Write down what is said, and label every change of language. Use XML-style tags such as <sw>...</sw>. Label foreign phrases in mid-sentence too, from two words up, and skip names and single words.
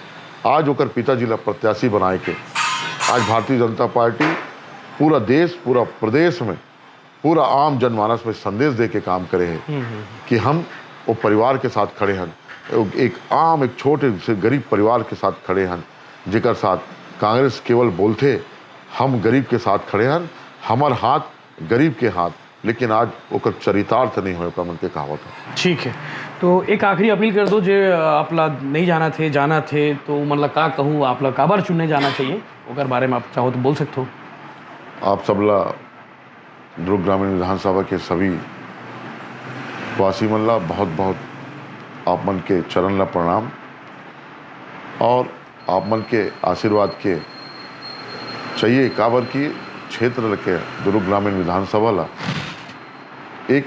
<hne>आज ओकर पिताजी ला प्रत्याशी बनाए के आज भारतीय जनता पार्टी पूरा देश, पूरा प्रदेश में, पूरा आम जनमानस में संदेश दे के काम करे है कि हम वो परिवार के साथ खड़े हैं, एक आम, एक छोटे से गरीब परिवार के साथ खड़े हैं, जेकर साथ कांग्रेस केवल बोलते हम गरीब के साथ खड़े हैं, हमार हाथ गरीब के हाथ, लेकिन आज ओकर चरितार्थ नहीं हो मन के कहावत है। ठीक है, तो एक आखिरी अपील कर दो, जे आपला नहीं जाना थे तो मतलब का कहूँ, आपला काबर चुनने जाना चाहिए, ओकर बारे में आप चाहो तो बोल सकते हो। आप सबला दुर्ग ग्रामीण विधानसभा के सभी वासी मन ला बहुत बहुत आप मन के चरण ला प्रणाम, और आप मन के आशीर्वाद के चाहिए काबर की क्षेत्र के दुर्ग ग्रामीण विधानसभा ला एक</hne>